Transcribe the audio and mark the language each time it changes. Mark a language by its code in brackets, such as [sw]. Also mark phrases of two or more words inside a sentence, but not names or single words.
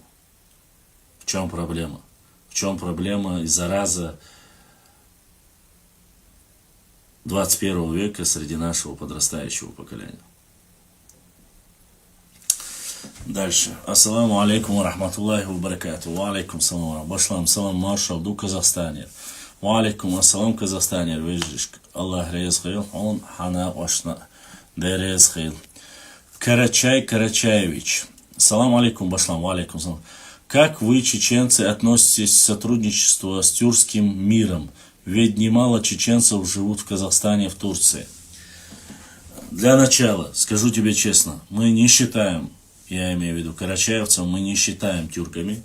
[ru] В чем проблема? В чем проблема и зараза 21 века среди нашего подрастающего поколения? Дальше. [ar] السلام عليكم ورحمة الله وبركاته. وعليكم السلام. [ce] Башлам салам маршал ду Казахстанер. [ar] وعليكم السلام Казахстанер. [ce] Вежишк. Аллах рез хил. Он хана вашна. Дерез хил. Карачаевич. [ar] سلام عليكم башлам. وعليكم السلام. [ru] Как вы, чеченцы, относитесь к сотрудничеству с тюркским миром? Ведь немало чеченцев живут в Казахстане, в Турции. Для начала, скажу тебе честно, мы не считаем, я имею в виду карачаевцев, мы не считаем тюрками.